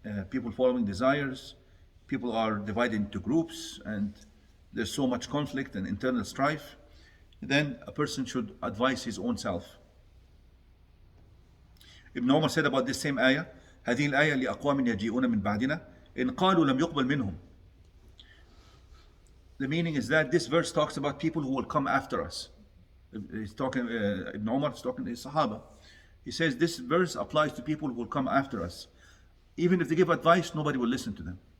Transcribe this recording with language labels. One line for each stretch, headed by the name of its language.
English: People following desires, people are divided into groups, and there's so much conflict and internal strife. Then a person should advise his own self. Ibn Umar said about this same ayah:
Arabic: هذه الآية لأقوام يجيئون من بعدنا إن قالوا لم يقبل منهم.
English: The meaning is that this verse talks about people who will come after us. He's talking, Ibn Umar is talking to his Sahaba. He says this verse applies to people who will come after us. Even if they give advice, nobody will listen to them.